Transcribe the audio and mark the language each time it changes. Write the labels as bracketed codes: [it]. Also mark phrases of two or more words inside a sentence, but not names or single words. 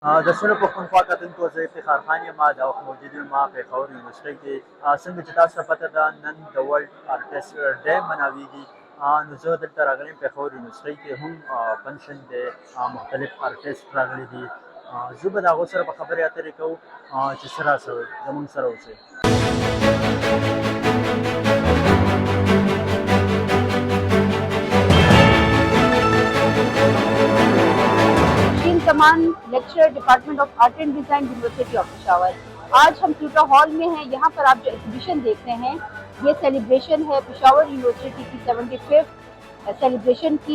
[ps] د سره پښتونخوا کتونکو زه افتخار خان یم دا وخت موجود یم ما پېښور یونیورسټۍ کې څنګه چې تاسو ته پته ده نن د [en] world artist day [ps] مناویږي. نو زه دلته راغلی یم پېښور یونیورسټۍ کې هم فنکشن دی، مختلف آرټسټ راغلي دي. زه به د هغو سره په خبرې اترې کوو چې څه راسره زموږ سره اوسئ. [en] Common lecturer Department of Art and Design University of Peshawar. [ur] آج ہم ٹیوٹر ہال میں ہیں. یہاں پر آپ جو ایگزیبیشن دیکھ رہے ہیں یہ سیلیبریشن ہے پشاور یونیورسٹی کی 75th سیلیبریشن کی.